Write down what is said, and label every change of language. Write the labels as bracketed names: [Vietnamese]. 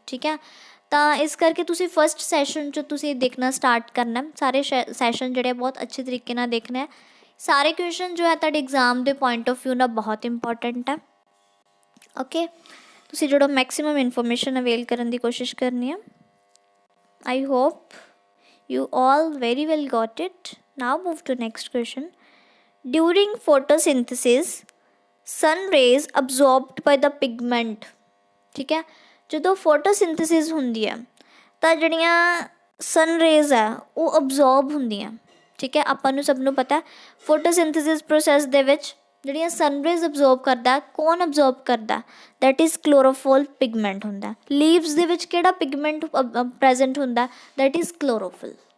[Punjabi] ਠੀਕ ਹੈ, ਤਾਂ ਇਸ ਕਰਕੇ ਤੁਸੀਂ ਫਸਟ ਸੈਸ਼ਨ 'ਚ ਤੁਸੀਂ ਦੇਖਣਾ ਸਟਾਰਟ ਕਰਨਾ। ਸਾਰੇ ਸੈਸ਼ਨ ਜਿਹੜੇ ਬਹੁਤ ਅੱਛੇ ਤਰੀਕੇ ਨਾਲ ਦੇਖਣਾ ਹੈ। ਸਾਰੇ ਕੁਐਸਚਨ ਜੋ ਹੈ ਤੁਹਾਡੇ ਐਗਜ਼ਾਮ ਦੇ ਪੁਆਇੰਟ ਆਫ ਵਿਊ ਨਾਲ ਬਹੁਤ ਇੰਪੋਰਟੈਂਟ ਹੈ। ਓਕੇ, ਤੁਸੀਂ ਜਿਹੜਾ ਮੈਕਸਿਮਮ ਇਨਫੋਰਮੇਸ਼ਨ ਅਵੇਲ ਕਰਨ ਦੀ ਕੋਸ਼ਿਸ਼ ਕਰਨੀ ਹੈ। [English] I hope you all very well got it. Now move to next question. During photosynthesis sun rays absorbed by the pigment। [Punjabi] ठीक है, ਜਦੋਂ ਫੋਟੋਸਿੰਥੇਸਿਸ ਹੁੰਦੀ ਹੈ ਤਾਂ ਜਿਹੜੀਆਂ ਸਨ ਰੇਜ਼ ਹੈ ਉਹ ਅਬਜ਼ੋਰਬ ਹੁੰਦੀਆਂ। ਠੀਕ ਹੈ, ਆਪਾਂ ਨੂੰ ਸਭ ਨੂੰ ਪਤਾ ਫੋਟੋਸਿੰਥੇਸਿਸ ਪ੍ਰੋਸੈਸ ਦੇ ਵਿੱਚ ਜਿਹੜੀਆਂ ਸਨ ਰੇਜ਼ ਅਬਜ਼ੋਰਬ ਕਰਦਾ, ਕੌਣ ਅਬਜ਼ੋਰਬ ਕਰਦਾ? [English] that is [Punjabi] ਕਲੋਰੋਫਿਲ ਪਿਗਮੈਂਟ ਹੁੰਦਾ। ਲੀਵਸ ਦੇ ਵਿੱਚ ਕਿਹੜਾ ਪਿਗਮੈਂਟ ਪ੍ਰੈਜ਼ੈਂਟ ਹੁੰਦਾ? That is chlorophyll.